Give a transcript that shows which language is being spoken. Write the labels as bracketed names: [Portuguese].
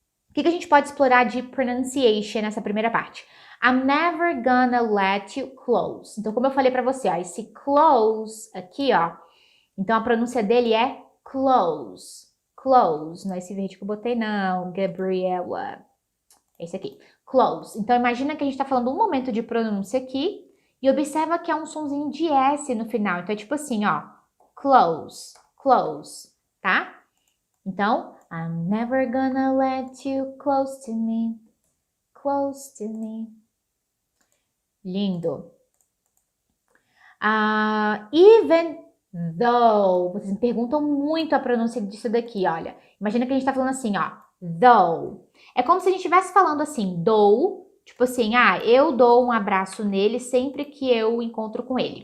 [Portuguese] O que a gente pode explorar de pronunciation nessa primeira parte? [English] I'm never gonna let you close. [Portuguese] Então, como eu falei pra você, ó, esse close aqui, ó, então a pronúncia dele é close. Close. Não é esse verde que eu botei, não, Gabriela. É esse aqui. Close. Então, imagina que a gente tá falando um momento de pronúncia aqui e observa que é um sonzinho de S no final. Então, é tipo assim, ó, close, close, tá? Então, [English] I'm never gonna let you close to me, close to me. [Portuguese] Lindo. [English] Even though, [Portuguese] vocês me perguntam muito a pronúncia disso daqui, olha. Imagina que a gente tá falando assim, ó, though. É como se a gente estivesse falando assim, dou, tipo assim, eu dou um abraço nele sempre que eu encontro com ele.